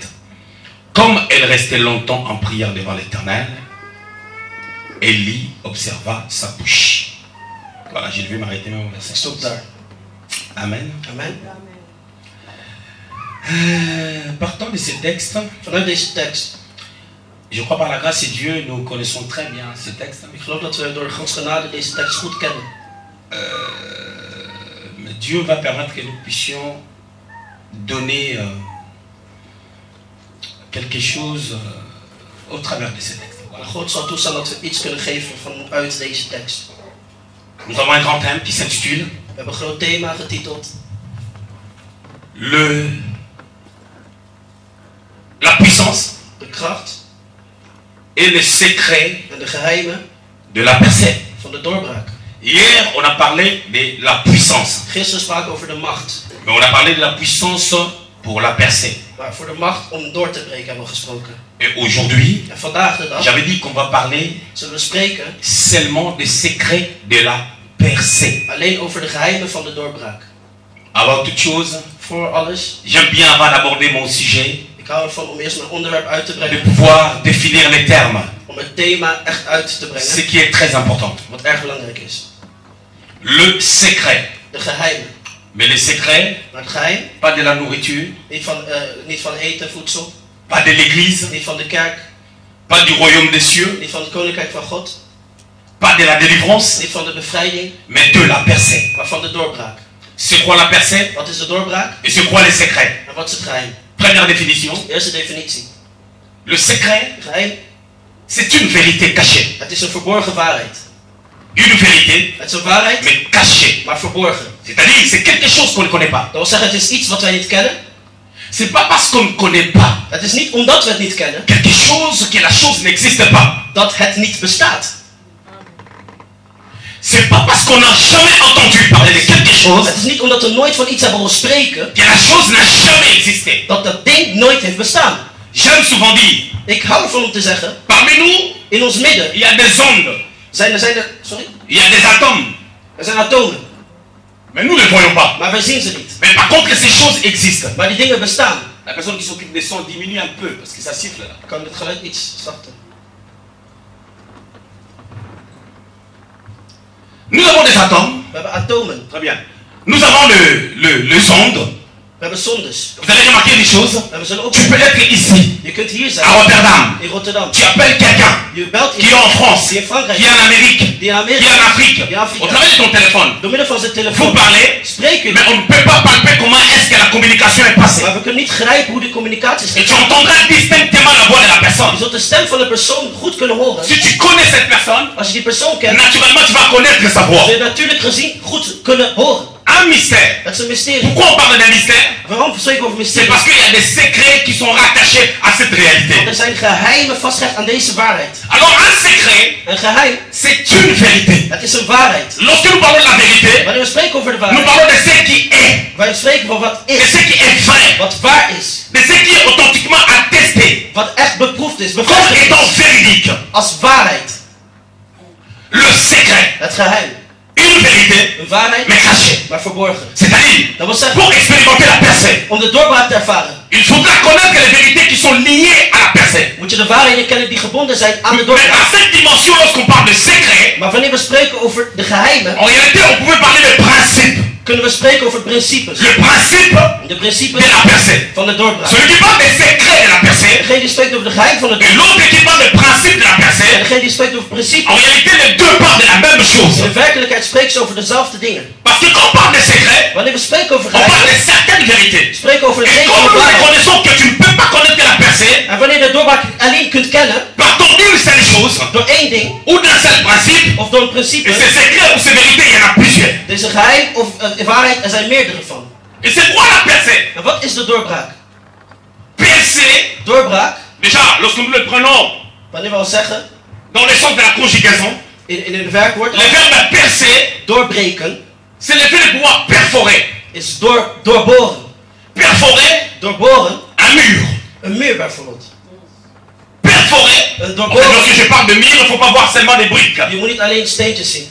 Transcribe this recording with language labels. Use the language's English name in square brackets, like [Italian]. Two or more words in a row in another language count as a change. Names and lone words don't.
[French] Comme elle restait longtemps en prière devant l'Éternel, Élie observa sa bouche. Voilà, je vais m'arrêter même au verset. [Dutch] Stop daar. Amen. Amen. [French] Partant de ce texte, [Dutch] Vanuit deze tekst. [French] je crois par la grâce de Dieu, nous connaissons très bien ce texte. [Dutch] Ik geloof dat we door Gods genade deze tekst goed kennen. [French] Mais Dieu va permettre que nous puissions donner quelque chose au travers de ce texte. Voilà. [Dutch] God zal toestaan dat we iets kunnen geven vanuit deze tekst. [French] Nous avons un grand thème qui s'intitule [Dutch] We hebben een groot thema getiteld [French] la puissance [Dutch] de kracht [French] et le secret [Dutch] en de geheimen [French] de la percée. [Dutch] van de doorbraak. [French] Hier, on a parlé de la puissance, [Dutch] Gisteren spraken we over de macht. [French] mais on a parlé de la puissance pour la percée. [Dutch] Maar voor de macht om door te breken hebben we gesproken. [French] Et aujourd'hui, [Dutch] En vandaag de dag [French] j'avais dit qu'on va parler [Dutch] zullen we spreken [French] seulement des secrets de la percée. [Dutch] alleen over de geheimen van de doorbraak. [French] Avant toute chose, [Dutch] Voor alles, [French] j'aime bien avant d'aborder mon sujet, [Dutch] ik hou ervan om eerst mijn onderwerp uit te de brengen. [French] pouvoir définir les termes, [Dutch] Om het thema echt uit te [French] ce [Dutch] brengen. [French] qui est très important. [Dutch] Wat erg belangrijk is. [French] Le secret. [Dutch] De geheimen. [French] Mais le secret, [Dutch] Maar het geheim, [French] pas de la nourriture, [Dutch] niet van eten, voedsel. [French] pas de l'église, [Dutch] Niet van de kerk. [French] pas du royaume des cieux, [Dutch] Niet van het koninkrijk van God. [French] pas de la délivrance, [Dutch] Niet van de bevrijding. [French] mais de la percée. [Dutch] Maar van de doorbraak. [French] C'est quoi la percée [Dutch] Wat is de doorbraak? [French] et c'est quoi le secret? [Dutch] En wat is het geheim? [French] Première définition, [Dutch] Eerste definitie. [French] le secret, [Dutch] Geheim, [French] c'est une vérité cachée. [Dutch] het is een verborgen waarheid. [French] Une vérité, [Dutch] Het is een waarheid, [French] mais cachée. [Dutch] maar verborgen. [French] C'est-à-dire, c'est quelque chose qu'on ne connaît pas. [Dutch] Dat wil zeggen, het is iets wat wij niet kennen. [French] C'est pas parce qu'on ne connaît pas [Dutch] Het is niet omdat we het niet kennen, [French] quelque chose que la chose n'existe pas. [Dutch] dat het niet bestaat. [French] C'est pas parce qu'on n'a jamais entendu parler de quelque chose. [Dutch] Het is niet omdat we nooit van iets hebben horen spreken. [French] Que la chose n'a jamais existé. [Dutch] Dat dat ding nooit heeft bestaan. [French] J'aime souvent dire. [Dutch] Ik hou ervan om te zeggen. [French] Parmi nous, [Dutch] in ons midden. [French] Il y a des ondes. Sorry? Il y a des atomes. [Dutch] Er zijn atomen. [French] Mais nous ne les voyons pas. [Dutch] Maar wij zien ze niet. [French] Mais par contre, ces choses existent. [Dutch] Maar die dingen bestaan. [French] La personne qui s'occupe des sons diminue un peu parce que ça siffle là. [Dutch] Kan het geluid iets zachter? [French] Nous avons des atomes. [Dutch] We hebben atomen. [French] Très bien. Nous avons les ondes. [Dutch] We hebben zondes. [French] Vous avez remarqué des choses? Tu peux être ici, [Dutch] je kunt hier zijn, [French] à Rotterdam. [Dutch] In Rotterdam. [French] Tu appelles quelqu'un qui est en France, qui est en Amérique, qui est en Afrique. Au travers de ton téléphone, vous parlez, mais on ne peut pas palper comment est-ce que la communication est passée. [Dutch] Maar we kunnen niet grijpen hoe de communicatie is. [French] Et tu entendras distinctement la voix de la personne. [Dutch] Je zult de stem van de persoon goed kunnen horen. [French] Si tu connais cette personne, [Dutch] als je die persoon kent, [French] naturellement tu vas connaître sa voix. [Dutch] Zul je natuurlijk gezien goed kunnen horen. [French] Un mystère. [Dutch] Dat is een mysterie. [French] Pourquoi on parle d'un mystère? [Dutch] Waarom spreken we over mysterie? [French] C'est parce qu'il y a des secrets qui sont rattachés à cette réalité. [Dutch] Want er zijn geheimen vastgelegd aan deze waarheid. [French] Alors un secret, [Dutch] een geheim, [French] c'est une vérité. [Dutch] Het is een waarheid. [French] Lorsque nous parlons de la vérité, [Dutch] wanneer we spreken over de waarheid, [French] nous parlons de ce qui est. [Dutch] Wij spreken van wat is. [French] De ce qui est vrai. [Dutch] Wat waar is. [French] De ce qui est authentiquement attesté. [Dutch] Wat echt beproefd is. [French] Comme étant véridique. [Dutch] Als waarheid. [French] Le secret. [Dutch] Het geheim. [French] Une vérité, mais cachée. [Dutch] Maar verborgen. [French] C'est-à-dire, pour expérimenter la percée, [Dutch] om de doorbraak te ervaren, [French] il faudra connaître les vérités qui sont liées à la percée. [Dutch] Moet je de waarheden kennen die gebonden zijn aan de doorbraak. [French] Mais à cette dimension, lorsqu'on parle de secret, [Dutch] maar wanneer we spreken over de geheimen, [French] en réalité, on pouvait parler de principe. [Dutch] Kunnen we spreken over principes. [French] Le principe [Dutch] de principes [French] de la percée. [Dutch] Van de doorbraak. [French] Celui qui parle des secrets de la percée. [Dutch] Degene die spreekt over de geheim van de doorbraak. [French] Et l'autre qui parle des principes de la percée. [Dutch] En degene die spreekt over principes. [French] En réalité, les deux parlent de la même chose. [Dutch] In werkelijkheid spreken ze over dezelfde dingen. [French] Parce que quand on parle des secrets, [Dutch] wanneer we spreken over [French] on parle de certaines vérités. [Dutch] Spreken over [French] et comme nous reconnaissons que tu ne peux pas connaître la percée, [Dutch] en wanneer de doorbraak alleen kunt kennen, [French] partant d'une seule chose, [Dutch] door één ding, [French] ou d'un seul principe, [Dutch] of door een principe, [French] et ces secrets ou ces vérités, il y en a plusieurs. [Dutch] Deze geheim of waarheid, er zijn meerdere van. [French] Et c'est quoi la percée? [Dutch] En wat is de doorbraak? [French] Percée, [Dutch] doorbraak, [French] déjà, lorsque nous le prenons, [Dutch] wanneer we al zeggen, [French] dans le sens de la conjugaison, [Dutch] in een werkwoord, [French] le verbe percer, [Dutch] doorbreken, [French] c'est le fait de pouvoir perforer. [Dutch] Is doorboren. [French] Perforer, [Dutch] doorboren, [French] un mur. [Dutch] Een muur bijvoorbeeld. [French] Perforer, lorsque je parle de mur, il ne faut pas voir seulement des briques. [Dutch] Je moet niet alleen steentjes zien.